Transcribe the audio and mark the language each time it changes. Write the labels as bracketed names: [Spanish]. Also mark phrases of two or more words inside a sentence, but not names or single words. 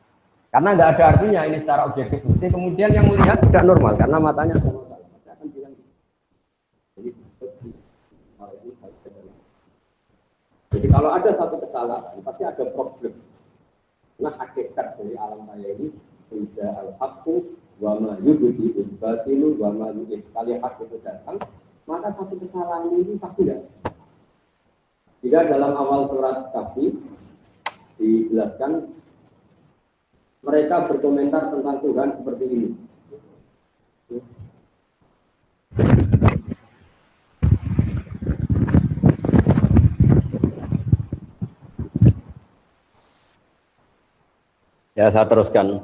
[Indonesian] Karena nggak ada artinya ini secara objektif putih, kemudian yang melihat tidak normal karena matanya normal. Jadi kalau ada satu kesalahan, pasti ada problem. Nah hakikat dari alam raya ini, [Arabic] جاء الحق وما يبدئ الباطل وما يعيد. [Indonesian] Sekali hak itu datang, maka satu kesalahan ini pasti ada. Jika dalam awal surat Kahfi dijelaskan, mereka berkomentar tentang Tuhan seperti ini. Ya, saya teruskan.